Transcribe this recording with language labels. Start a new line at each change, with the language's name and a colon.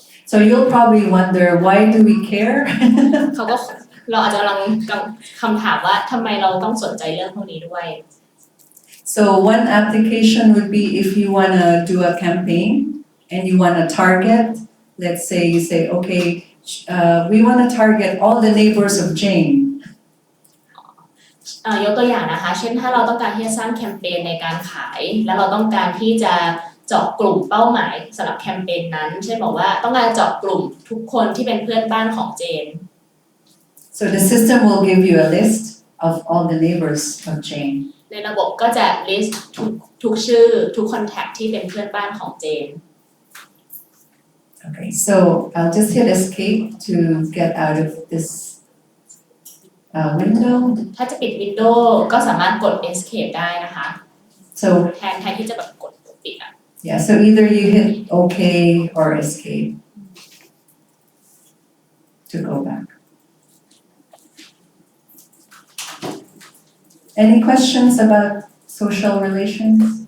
English: So you'll probably wonder, why do we care?
Thai: เขาก็เราอาจจะกำลังคำถามว่าทำไมเราต้องสนใจเรื่องพวกนี้ด้วย
English: So one application would be if you want to do a campaign and you want to target, let's say you say, okay, we want to target all the neighbors of Jane.
Thai: ยกตัวอย่างนะคะเช่นถ้าเราต้องการที่จะสร้างแคมเปญในการขายแล้วเราต้องการที่จะเจาะกลุ่มเป้าหมายสำหรับแคมเปญนั้นเช่นบอกว่าต้องการเจาะกลุ่มทุกคนที่เป็นเพื่อนบ้านของเจน
English: So the system will give you a list of all the neighbors of Jane.
Thai: ในระบบก็จะ list ทุกชื่อทุก contact ที่เป็นเพื่อนบ้านของเจน
English: Okay, so I'll just hit escape to get out of this window.
Thai: ถ้าจะปิดวินโดว์ก็สามารถกด escape ได้นะคะ
English: So
Thai: แทนที่จะแบบกดปิดอ่ะ
English: yeah, so either you hit OK or escape to go back. Any questions about social relations?